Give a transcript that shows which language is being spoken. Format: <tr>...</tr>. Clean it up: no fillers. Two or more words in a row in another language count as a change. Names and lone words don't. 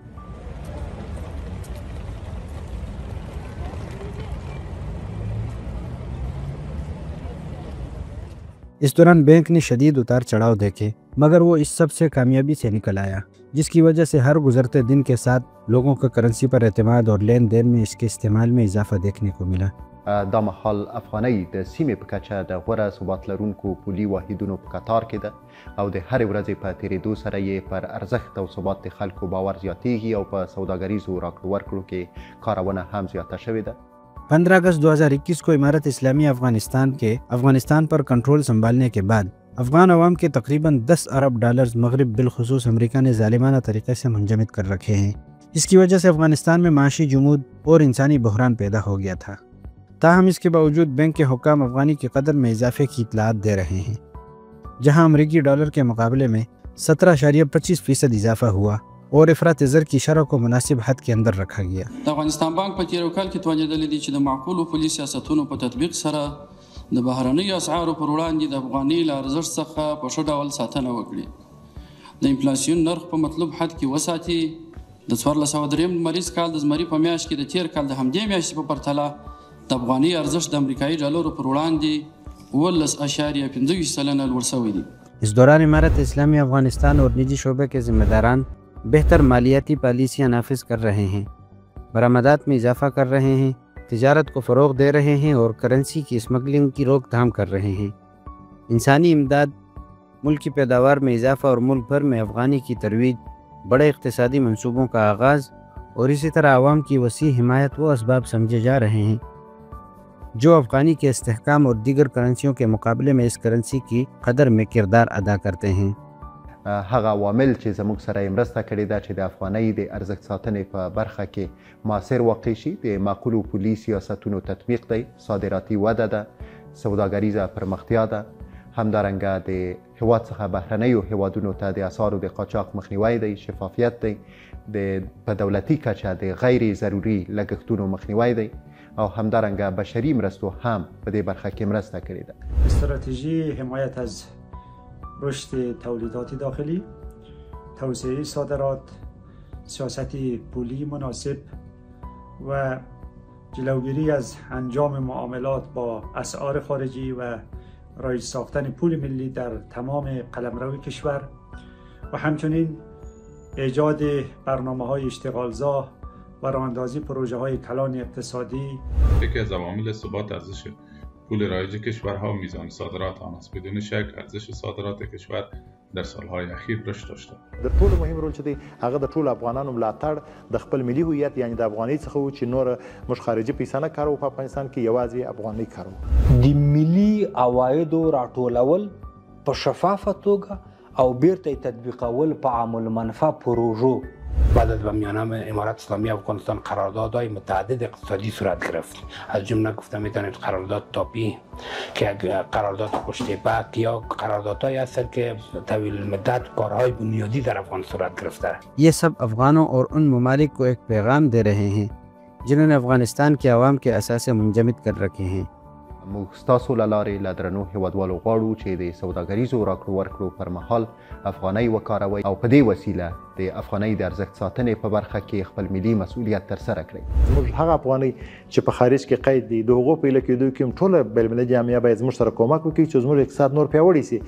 <ur>اس دوران بینک نے شدید اتار چڑھاؤ دیکھے، مگر وہ اس سب سے کامیابی سے نکل آیا، جس کی وجہ سے ہر گزرتے دن کے ساتھ لوگوں کا کرنسی پر اعتماد اور لین دین میں اس کے استعمال میں اضافہ دیکھنے کو ملا.</ur> <ps>دا مهال افغانۍ د سیمې په کچه د غوره ثبات لرونکو پولي واحدونو په کتار کې ده او د هرې ورځې په تېرېدو سره یې پر ارزښت او ثبات د خلکو باور زیاتېږي او په سوداګریزو راکړو ورکړو کې کارونه هم زیاته شوې ده.</ps> <ur>15 اگست 2021 کو امارت اسلامی افغانستان پر کنٹرول سنبھالنے کے بعد افغان عوام کے تقریباً $10 ارب مغرب بالخصوص امریکہ نے ظالمانہ طریقے سے منجمد کر رکھے ہیں. اس کی وجہ سے افغانستان میں معاشی جمود اور انسانی بحران پیدا ہو گیا تھا. تاہم اس کے باوجود بینک کے حکام افغانی کی قدر میں اضافے کی اطلاعات دے رہے ہیں، جہاں امریکی ڈالر کے مقابلے میں 17.25% اضافہ ہوا اور افراط زر کی شرح کو مناسب حد کے اندر رکھا گیا.</ur> <ps>अफगानिस्तान बैंक په تیرو کال کې توانیدلې دي چې د معقولو پولي سیاستونو په تطبیق سره د بهرنیو اسعارو پر وړاندې د افغاني له ارزښت څخه په ښه ډول ساتنه وکړي، د انفلاسیون نرخ په مطلوب حد کې وساتي. د 1403 لمریز کال د زمري په میاشت کې د تیر کال د همدې میاشتې په پرتله د افغاني ارزښت د امریکایي ډالرو پر وړاندې 18.25% لوړ شوی دی.</ps> <ur>اس دوران امارت اسلامی افغانستان اور نجی شعبے کے ذمہ داران بہتر مالیاتی پالیسیاں نافذ کر رہے ہیں، برآمدات میں اضافہ کر رہے ہیں، تجارت کو فروغ دے رہے ہیں اور کرنسی کی اسمگلنگ کی روک تھام کر رہے ہیں. انسانی امداد، ملک کی پیداوار میں اضافہ اور ملک بھر میں افغانی کی ترویج، بڑے اقتصادی منصوبوں کا آغاز اور اسی طرح عوام کی وسیع حمایت وہ اسباب سمجھے جا رہے ہیں جو افغانی کے استحکام اور دیگر کرنسیوں کے مقابلے میں اس کرنسی کی قدر میں کردار ادا کرتے ہیں.</ur> <ps>هغه عوامل چې زموږ سره یې مرسته کړې ده چې د افغانۍ د ارزښت ساتنې په برخه کې مؤثر واقع شي د معقولو پولي سیاستونو تطبیق دی، صادراتي وده ده، سوداګریزه پرمختیا ده، همدارنګه د هیواد څخه بهرنیو هیوادونو ته د اسعارو د قاچاق مخنیوی دی، شفافیت دی، په دولتي کچه د غیر ضروري لګښتونو مخنیوی دی او همدارنګه بشري مرستو هم په دې برخه کې مرسته کړې ده.</ps> <fa>استراتژی حمایت از رشد تولیدات داخلی، توسعه صادرات، سیاست پولی مناسب و جلوگیری از انجام معاملات با اسعار خارجی و رایج ساختن پول ملی در تمام قلمرو کشور و همچنین ایجاد برنامه‌های اشتغالزا و راهاندازی پروژه‌های کلان اقتصادی. یکی از عوامل ثبات ارزش پول رایج کشورها میزان صادرات آن است. بدون شک ارزش صادرات کشور در سالهای اخیر رشد داشته.</fa> <ps>د ټولو مهم رول چې دی هغه د ټولو افغانانو ملاتړ د خپل ملي هویت یعنی د افغانۍ څخه و چې نور موږ خارجي پیسې نه کاروو په افغانستان کې یوازې افغانۍ کاروو. د ملي عوایدو راټولول په شفافه توګه او بیرته تطبیقول په عام المنفعه پروژو.</ps> <fa>بعد از به میانه امارات اسلامی افغانستان قراردادهای متعدد اقتصادی صورت گرفت. از جمله گفتم میتونید قرارداد تاپی که قرارداد پشتیبک یا قراردادهایی هستند که طویل المدت کارهای بنیادی در افغان صورت گرفته.</fa> <ur>یہ سب افغانوں اور ان ممالک کو ایک پیغام دے رہے ہیں جنہوں نے افغانستان کے عوام کے اثاثے منجمد کر رکھے ہیں.</ur> <ps>موږ ستاسو له لارې له درنو هیوادوالو غواړو چې د سوداګریزو راکړو ورکړو پر مهال افغانۍ وکاروئ او په دې وسیله د افغانۍ د ارزښت ساتنې په برخه کې خپل ملي مسؤلیت ترسره کړئ. موږ هغه افغانۍ چې په خارج کې قید دي د هغو په ایله کېدو کې ټوله بینالمللي جامعه باید زموږ سره کومک وکړي چې زموږ اقتصاد نور پیاوړی سي.</ps>